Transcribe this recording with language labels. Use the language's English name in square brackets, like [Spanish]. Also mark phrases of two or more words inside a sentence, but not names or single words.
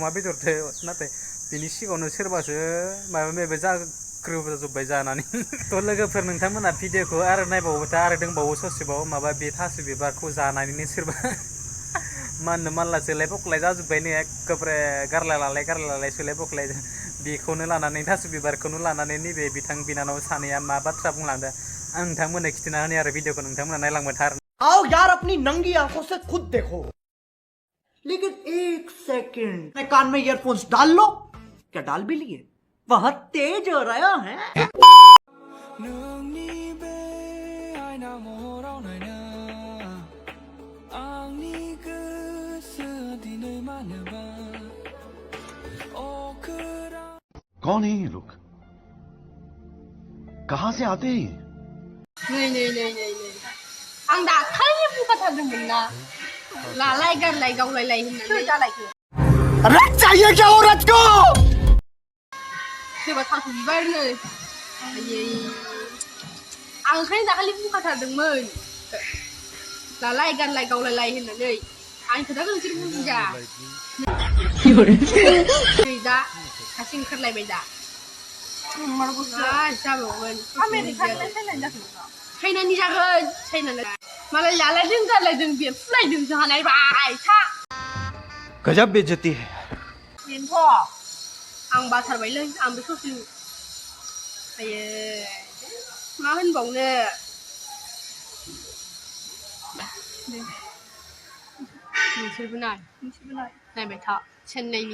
[Bodo] अमा बेदरदो नाथाय बिनि सिगाङावनो सोरबासो माबा माबि जाग्रोजोब्बाय जानानै थ' लोगोफोर नोंथांमोना भिडिअखौ आरो नायबावोबाथाय आरो दंबावो ससेबाव माबा बे थास' बिबारखौ जानानैनो सोरबा माननो मानला सोलाय बखलाय जाजोब्बायनो एखेबारे गारलाय सोलाय बखलाय बेखौनो लानानै थास' बिबारखौनो लानानै नैबे बिथां बिनानाव सानैया मा बाथ्रा बुंलांदों आं नोंथांमोननो खिन्थिना होनि आरो भिडिअखौ नोंथांमोना नायलांबाय था [Hindi] आओ यार अपनी नंगी आंखों से खुद देखो लेकिन एक सेकंड कान में ईयरफोन्स डाल लो क्या डाल भी लिए बहुत तेज हो रहा है कौन है ये लोग कहां से आते हैं [Bodo] नै आं दाखालि बुंखाथारदोंमोन ना लालाय गारलाय गावलायलाय होननानै जालायखो [Hindi] रथ चाहिए क्या औरत को [Bodo] सोरबा थास' बिबारनो आयै आं ओंखायनो दाखालि बुंखाथारदोंमोन लालाय गारलाय गावलायलाय होननानै आंनि खोथाखौ नोंसोर बुजिया नै दा सासे ओंखारलायबाय दा जाबावगोन चाइनानि जागोन चाइनानि मालाय लालायदों गारलायदों बेरफुलायदों जानायबाय था [Hindi] गजब बेइज्जती है [Bodo] बेनोथ' आं बाथारबायलै आं बे ससेल आयै मा होनबावनो नोंसोरबो नायबाय था चेन्नाइनि